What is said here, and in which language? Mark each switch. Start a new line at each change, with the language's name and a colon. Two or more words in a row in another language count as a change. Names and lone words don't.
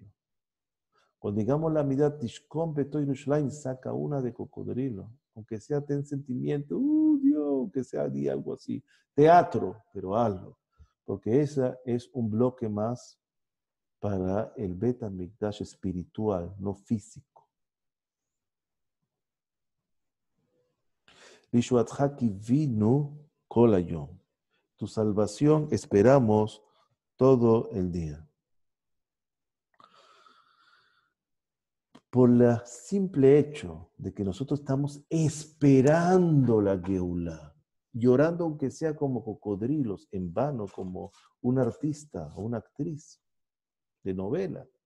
Spanish: Cuando digamos la mitad
Hebrew: תשכון בתוך ירושלים,
Spanish: saca una de cocodrilo. Aunque sea ten sentimiento, Dios, que sea di algo así. Teatro, pero hazlo. Porque esa es un bloque más para el Bet HaMikdash espiritual, no físico.
Hebrew: לישועתך קוינו כל היום.
Spanish: Tu salvación esperamos todo el día. Por el simple hecho de que nosotros estamos esperando la Geulá, llorando aunque sea como cocodrilos, en vano, como un artista o una actriz de novela.